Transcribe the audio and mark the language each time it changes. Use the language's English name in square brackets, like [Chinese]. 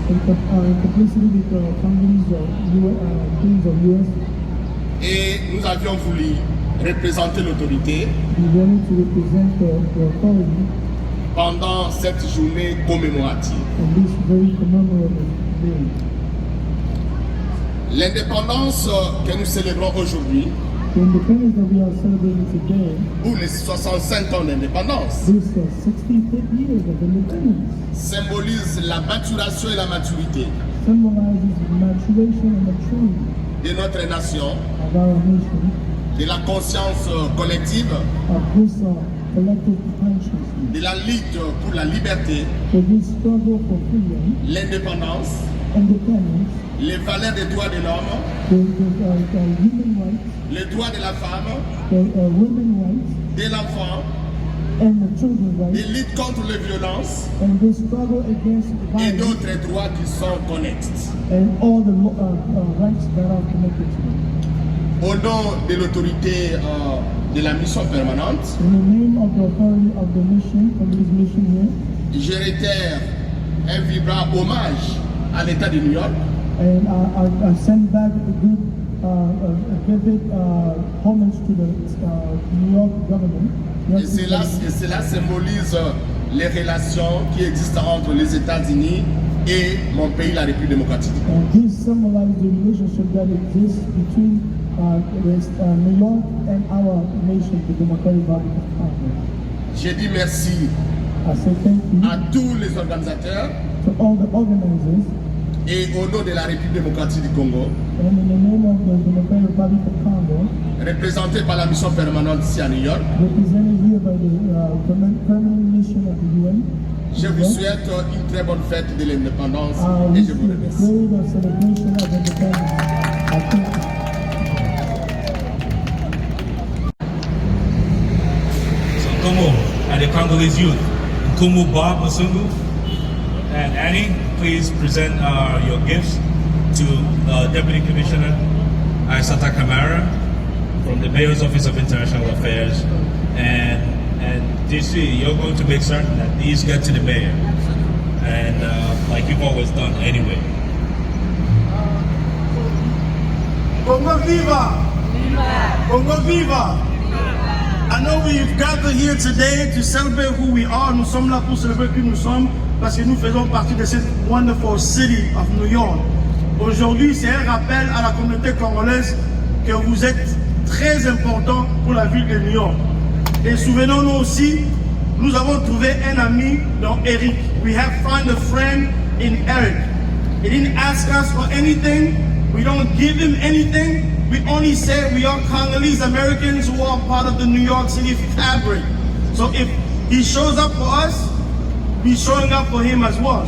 [English] In complicity with the Congolese Queens of US. [French] Et nous avions voulu représenter l'autorité [English] We wanted to represent the authority [French] pendant cette journée commémorative. [English] on this very commemorative day. [French] L'indépendance que nous célébrons aujourd'hui, [English] The independence that we are celebrating today, [French] ou les 65 ans d'indépendance, [English] this 65th years of independence, [French] symbolise la maturation et la maturité [English] symbolizes maturation and maturity [French] de notre nation, [English] of our nation, [French] de la conscience collective, [English] of this collective consciousness, [French] de la lutte pour la liberté, [English] for this struggle for freedom, [French] l'indépendance, [English] independence, [French] les valeurs des droits de l'homme, [English] the human rights, [French] les droits de la femme, [English] the women rights, [French] de l'enfant, [English] and the children [French] de [English] rights, [French] lutte contre les violences [English] and this struggle against [French] et [English] violence, [French] d'autres droits qui sont connexes. [English] and all the rights that are connected to it. [French] Au nom de l'autorité de la mission permanente, [English] In the name of the authority of the mission, of this mission here, [French] je réitère un vibrant hommage à l'État de New York, [English] and I send back a good, a vivid homage to the New York government. [French] et cela symbolise les relations qui existent entre les États-Unis et mon pays, la République démocratique. [English] And this symbolizes the relationship that exists between New York and our nation, the Democratic Republic of Congo. [French] J'ai dit merci [English] I say thank you [French] à tous les organisateurs [English] to all the organizers, [French] et au nom de la République démocratique du Congo, [English] and in the name of the Democratic Republic of Congo, [French] représenté par la mission permanente ici à New York, [English] represented here by the permanent mission of the UN. [French] je vous souhaite une très bonne fête de l'indépendance et [English] We [French] je vous [English] see a [French] remercie. [English] great celebration of independence. I think So Nkomo and the Congolese youth, Nkomo Bob Masungu and Annie, please present your gifts to Deputy Commissioner Aissata Kamara from the Mayor's Office of International Affairs. And DC, you're going to make certain that these get to the mayor. And like you've always done anyway. Congo Viva! Congo Viva! I know we've gathered here today to celebrate who we are. [French] Nous sommes là pour célébrer qui nous sommes parce que nous faisons partie de cette wonderful city of New York. Aujourd'hui, c'est un rappel à la communauté congolaise que vous êtes très important pour la ville de New York. Et souvenons-nous aussi, nous avons trouvé un ami dans Eric. [English] We have found a friend in Eric. He didn't ask us for anything. We don't give him anything. We only say we are Congolese Americans who are part of the New York City fabric. So if he shows up for us, we're showing up for him as well.